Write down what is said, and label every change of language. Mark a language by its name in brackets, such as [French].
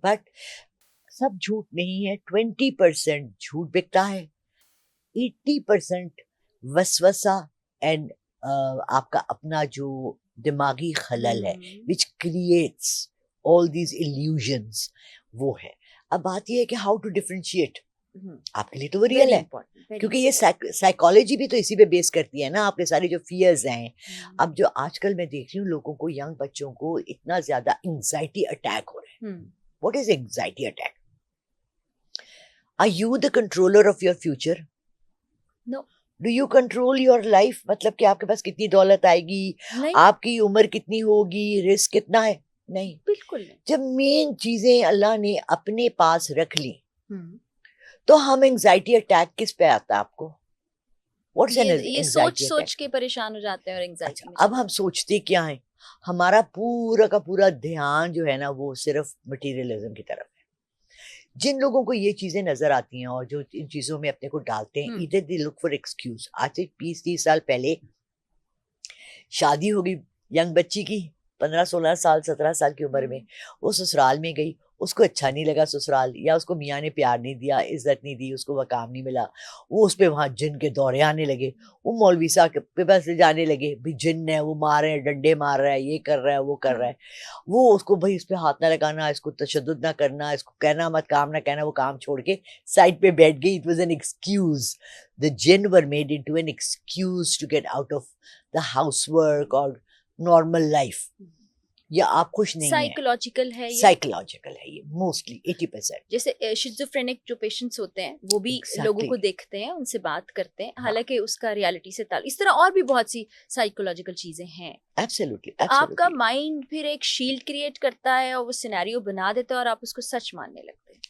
[Urdu] But سب جھوٹ نہیں ہے. 20% جھوٹ بکتا ہے, 80% وسوسہ اینڈ آپ کا اپنا جو دماغی خلل ہے [English] which creates all these illusions, [Urdu] وہ ہے. اب بات یہ ہے کہ [English] how to differentiate. [Urdu] آپ کے لیے تو وہ ریئل ہے, کیونکہ یہ سائیکالوجی بھی تو اسی پہ بیس کرتی ہے نا. آپ کے سارے جو فیئرز ہیں, اب جو آج کل میں دیکھ رہی ہوں لوگوں کو, ینگ بچوں کو اتنا زیادہ انگزائٹی اٹیک ہو رہے ہیں. [English] What is anxiety attack? Are you the controller of your future? No. Do you control your life? [Urdu] مطلب کہ آپ کے پاس کتنی دولت آئے گی, آپ کی عمر کتنی ہوگی, رسک کتنا ہے, نہیں, بالکل. جب مین چیزیں اللہ نے اپنے پاس رکھ لی تو ہم انگزائٹی اٹیک کس پہ آتا ہے آپ کو؟ یہ سوچ کے پریشان ہو جاتے ہیں اور انگزائٹی. اب ہم سوچتے کیا ہیں؟ ہمارا پورا کا پورا دھیان جو ہے نا وہ صرف مٹیریلزم کی طرف ہے. جن لوگوں کو یہ چیزیں نظر آتی ہیں اور جو ان چیزوں میں اپنے کو ڈالتے ہیں, [English] ادھر they look for excuse. [Urdu] آج سے 20-30 سال پہلے شادی ہوگی ینگ بچی کی 15-16 سال 17 سال کی عمر میں, وہ سسرال میں گئی, اس کو اچھا نہیں لگا سسرال, یا اس کو میاں نے پیار نہیں دیا, عزت نہیں دی, اس کو مقام نہیں ملا, وہ اس پہ وہاں جن کے دورے آنے لگے, وہ مولوی صاحب کے پاس جانے لگے, بھی جن ہے, وہ مار رہے ہیں, ڈنڈے مار رہا ہے, یہ کر رہا ہے, وہ کر رہا ہے, وہ اس کو بھائی اس پہ ہاتھ نہ لگانا, اس کو تشدد نہ کرنا, اس کو کہنا مت, کام نہ کہنا, وہ کام چھوڑ کے سائڈ پہ بیٹھ گئی. [English] It was an excuse. The jinn were made into an excuse to get out of the housework or normal life. [Urdu] یا آپ خوش نہیں ہیں, سائیکولوجیکل ہے یہ, سائیکولوجیکل ہے یہ موسٹلی 80%. جیسے شیزوفرینک جو پیشنٹس ہوتے ہیں وہ بھی لوگوں کو دیکھتے ہیں, ان سے بات کرتے ہیں, حالانکہ اس کا ریالٹی سے تعلق, اس طرح اور بھی بہت سی سائیکولوجیکل چیزیں ہیں. [English] absolutely [Urdu] آپ کا مائنڈ پھر ایک شیلڈ کریٹ کرتا ہے اور وہ سینیریو بنا دیتا ہے اور آپ اس کو سچ ماننے لگتے ہیں.